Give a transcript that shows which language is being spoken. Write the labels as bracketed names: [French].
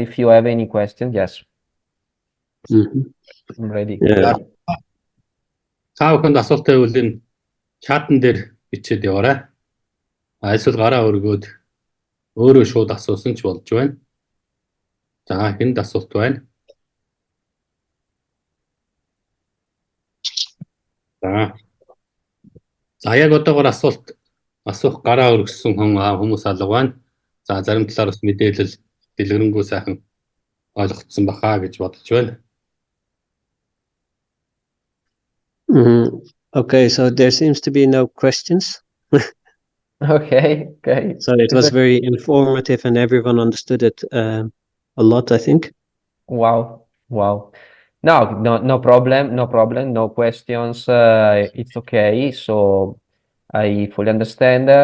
[English] If you have any questions, yes, I'm ready. Yeah. [Mongolian] Та бүхэнд асуулт байвал энэ чатан дээр бичээд яваарай. Эсвэл гараа өргөөд өөрөө шууд асуусан ч болж байна. За хэнд асуулт байна? За яг одоогоор асуух гараа өргөссөн хүмүүс алга байна. За зарим талаар бас мэдээлэл дэлгэрэнгүй сайхан ойлгогдсон баха гэж бодож байна. [English] Okay, so there seems to be no questions. Okay. So it was very informative and everyone understood it a lot, I think. Wow. No problem. No questions. It's okay. So I fully understand.